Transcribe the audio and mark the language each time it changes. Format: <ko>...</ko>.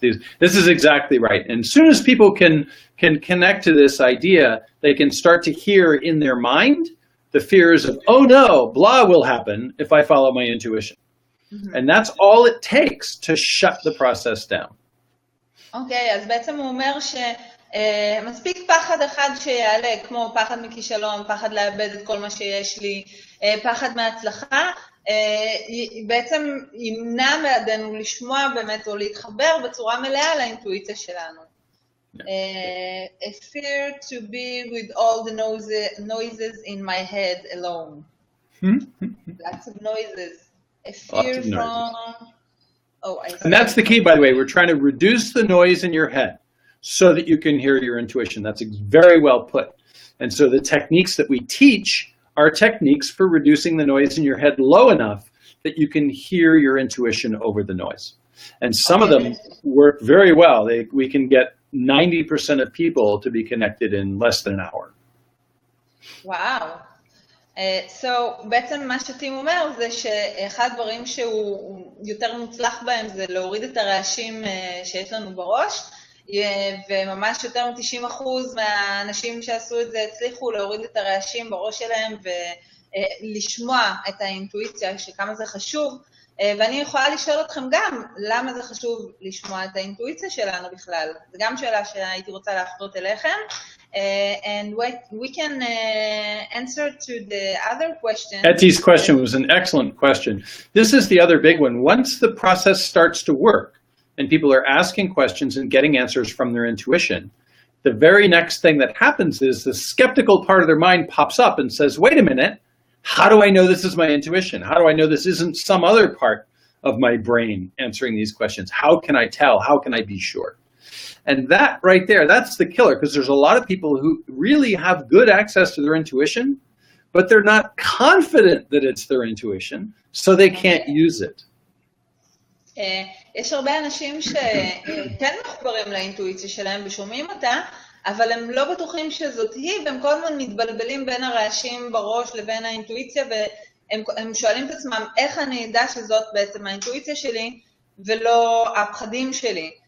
<en>This is exactly right. And as soon as people can connect to this idea, they can start to hear in their mind the fears of, oh no, blah will happen if I follow my intuition. Mm-hmm. And that's all it takes to shut the process down.</en> <he>אוקיי, אז בעצם הוא אומר שמספיק פחד אחד שיעלה, כמו פחד מכישלון, פחד לאבד את כל מה שיש לי, פחד מההצלחה, בעצם ימנע מעדנו לשמוע באמת או להתחבר בצורה מלאה לאינטואיציה שלנו.</he> <en>A fear to be with all the noises in my head alone. Lots of noises. A fear from... And that's the key, by the way. We're trying to reduce the noise in your head so that you can hear your intuition. That's very well put. And so the techniques that we teach are techniques for reducing the noise in your head low enough that you can hear your intuition over the noise. And some of them work very well. We can get 90% of people to be connected in less than an hour. Wow.</en> <he>So, בעצם מה שטים אומר זה שאחד הדברים שהוא יותר מוצלח בהם זה להוריד את הרעשים שיש לנו בראש, וממש יותר מ-90% מהאנשים שעשו את זה הצליחו להוריד את הרעשים בראש שלהם ולשמוע את האינטואיציה, שכמה זה חשוב. ואני יכולה לשאול אתכם גם, למה זה חשוב לשמוע את האינטואיציה שלנו בכלל? זו גם שאלה שהייתי רוצה להפנות אליכם.</he> <en>And we can answer to the other question. Eti's question was an excellent question. This is the other big one. Once the process starts to work and people are asking questions and getting answers from their intuition, the very next thing that happens is the skeptical part of their mind pops up and says, wait a minute, how do I know this is my intuition? How do I know this isn't some other part of my brain answering these questions? How can I tell? How can I be sure? And that right there, that's the killer, because there's a lot of people who really have good access to their intuition, but they're not confident that it's their intuition, so they can't use it.</en> <he>יש הרבה אנשים שכן מחוברים לאינטואיציה שלהם ושומעים אותה, אבל הם לא בטוחים שזאת היא, והם כל הזמן מתבלבלים בין הרעשים בראש לבין האינטואיציה, והם שואלים את עצמם, איך אני אדע שזאת בעצם האינטואיציה שלי, ולא הפחדים שלי.</he>